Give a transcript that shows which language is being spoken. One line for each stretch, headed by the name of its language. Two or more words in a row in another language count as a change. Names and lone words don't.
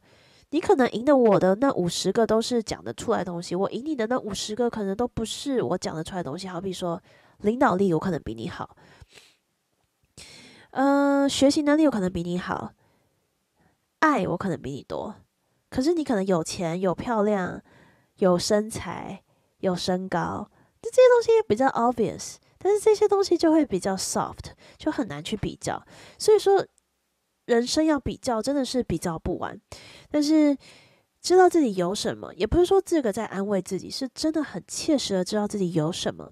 Chinese: 你可能贏的我的那50個都是講得出來的東西，我贏你的那50個可能都不是我講得出來的東西。好比說領導力我可能比你好，學習能力我可能比你好，愛我可能比你多。可是你可能有錢、有漂亮、有身材、有身高，這些東西比較 obvious，但是這些東西就會比較 soft， 就很難去比較。所以說，人生要比較，真的是比較不完。但是知道自己有什麼，也不是說這個在安慰自己，是真的很切實的知道自己有什麼。